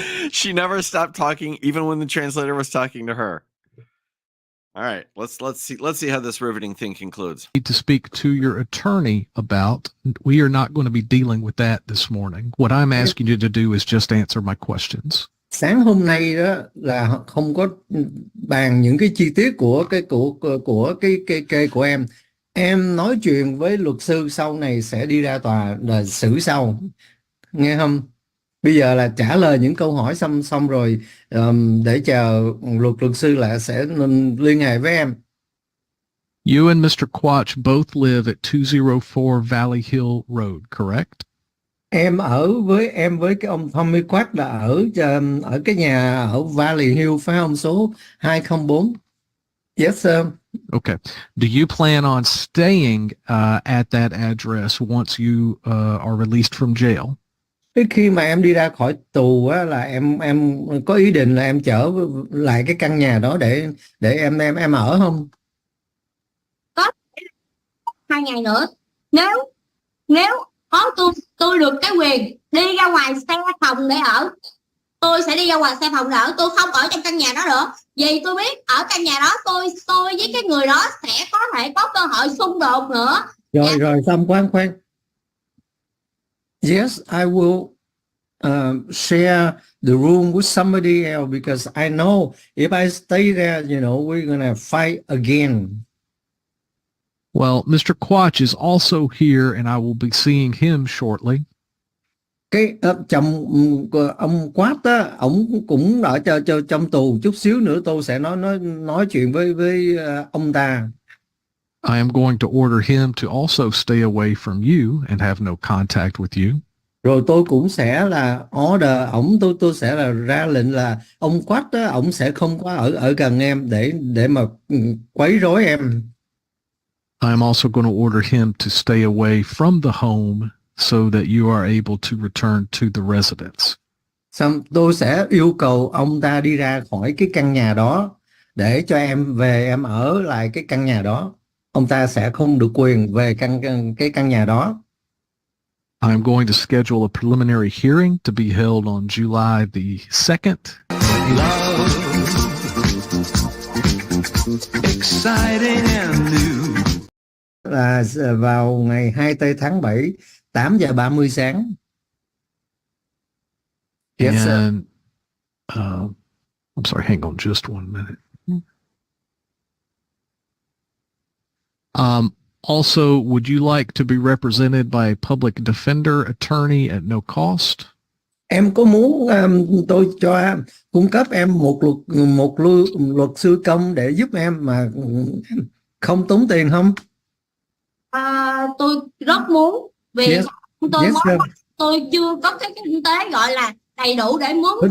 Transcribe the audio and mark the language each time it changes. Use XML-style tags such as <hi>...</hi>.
<en>She never stopped talking, even when the translator was talking to her. All right, let's see how this riveting thing concludes. Need to speak to your attorney about. We are not going to be dealing with that this morning. What I'm asking you to do is just answer my questions.</en> <vi>Sáng hôm nay đó là không có bàn những cái chi tiết của cái kê của em. Em nói chuyện với luật sư sau này sẽ đi ra tòa là xử sau, nghe không? Bây giờ là trả lời những câu hỏi xong rồi, để chờ luật sư lại sẽ liên hệ với em.</vi> <en>You and Mr. Quach both live at 204 Valley Hill Road, correct?</en> <vi>Em với cái ông Tommy Quach là ở cái nhà ở Valley Hill phải không, số 204?</vi> <en>Yes sir. Okay. Do you plan on staying at that address once you are released from jail?</en> <vi>Cái khi mà em đi ra khỏi tù á, là em có ý định là em trở lại cái căn nhà đó để em ở không? Có 2 ngày nữa, nếu có tôi được cái quyền đi ra ngoài xe phòng để ở, tôi sẽ đi ra ngoài xe phòng để ở, tôi không ở trong căn nhà đó nữa. Vì tôi biết ở căn nhà đó tôi với cái người đó sẽ có thể có cơ hội xung đột nữa. Rồi xong khoan.</vi> <en>Yes, I will share the room with somebody else because I know if I stay there, we're gonna fight again. Well, Mr. Quach is also here and I will be seeing him shortly.</en> <vi>Cái chồng ông Quát á, ổng cũng ở trong tù, chút xíu nữa tôi sẽ nói chuyện với ông ta.</vi> <en>I am going to order him to also stay away from you and have no contact with you.</en> <vi>Rồi tôi cũng sẽ là order ổng, tôi sẽ là ra lệnh là ông Quát á, ổng sẽ không có ở gần em để mà quấy rối em.</vi> <en>I am also going to order him to stay away from the home so that you are able to return to the residence.</en> <vi>Xong tôi sẽ yêu cầu ông ta đi ra khỏi cái căn nhà đó để cho em về em ở lại cái căn nhà đó. Ông ta sẽ không được quyền về cái căn nhà đó.</vi> <en>I am going to schedule a preliminary hearing to be held on July the 2nd. Love, exciting and new.</en> <vi>Là vào ngày 20 tháng 7, 8 giờ 30 sáng.</vi> <en>Yes, sir. And I'm sorry, hang on just one minute. Also, would you like to be represented by a public defender attorney at no cost?</en> <vi>Em có muốn tôi cho cung cấp em một luật sư công để giúp em mà không tốn tiền không? Tôi rất muốn vì</vi> <en>Yes.</en> <vi>tôi</vi> <en>Yes,</en> <vi>mới,</vi> <en>sir.</en> <vi>tôi chưa có cái kinh tế gọi là đầy đủ để mướn.</vi>